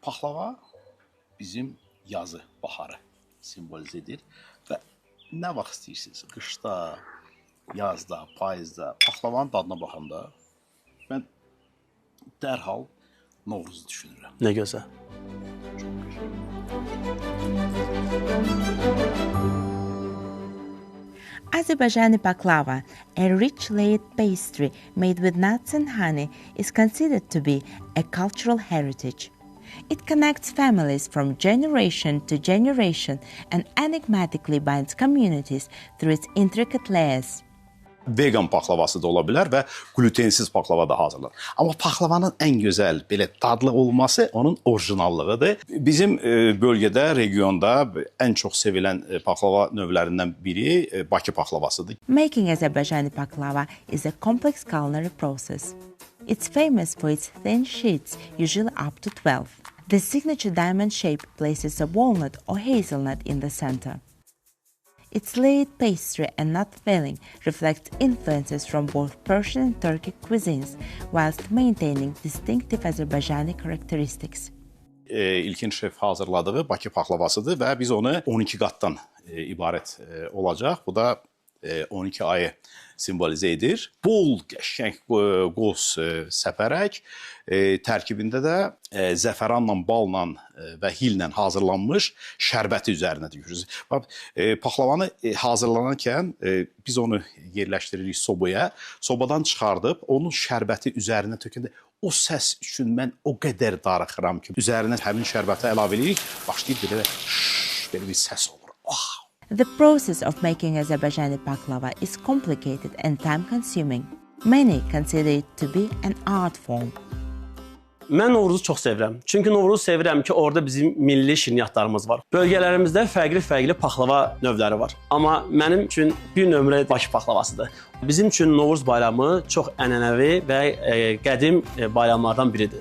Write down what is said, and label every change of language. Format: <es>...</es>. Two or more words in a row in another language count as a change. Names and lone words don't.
<az>Paxlava bizim yazı, baharı simvolizə edir və nə vaxt istəyirsiniz, qışda, yazda, payızda, paxlavanın dadına baxanda mən dərhal Novruzu düşünürəm. Nə gözəl. Çox qəşəng.</az> <en>Azerbaijani baklava, a rich layered pastry made with nuts and honey, is considered to be a cultural heritage. It connects families from generation to generation and enigmatically binds communities through its intricate layers.</en> <az>Vegan paxlavası da ola bilər və glutensiz paxlava da hazırlanır. Amma paxlavanın ən gözəl, belə dadlı olması onun orijinallığıdır. Bizim bölgədə, regionda ən çox sevilən paxlava növlərindən biri Bakı paxlavasıdır.</az> <en>Making Azerbaijani baklava is a complex culinary process. It's famous for its thin sheets, usually up to 12. The signature diamond shape places a walnut or hazelnut in the center. Its layered pastry and nut filling reflects influences from both Persian and Turkic cuisines, whilst maintaining distinctive Azerbaijani characteristics.</en> <az>İlkin şef hazırladığı Bakı paxlavasıdır və biz onu 12 qatdan ibarət olacaq. Bu da 12 ayı simvolizə edir. Bol qəşəng qoz səpərək, tərkibində də zəfəranla, balla və hillə hazırlanmış şərbəti üzərinə dökürüz. Paxlavanı hazırlanarkən biz onu yerləşdiririk sobaya. Sobadan çıxardıb onun şərbəti üzərinə tökəndə o səs üçün mən o qədər darıxıram ki, üzərinə həmin şərbəti əlavə edirik, başlayır belə bir səs olur.</az> <en>The process of making Azerbaijani baklava is complicated and time-consuming. Many consider it to be an art form.</en> <az>Mən Novruzu çox sevirəm. Çünki Novruzu sevirəm ki, orada bizim milli şirniyyatlarımız var. Bölgələrimizdə fərqli paxlava növləri var. Amma mənim üçün bir nömrə Bakı paxlavasıdır. Bizim üçün Novruz bayramı çox ənənəvi və qədim bayramlardan biridir.</az>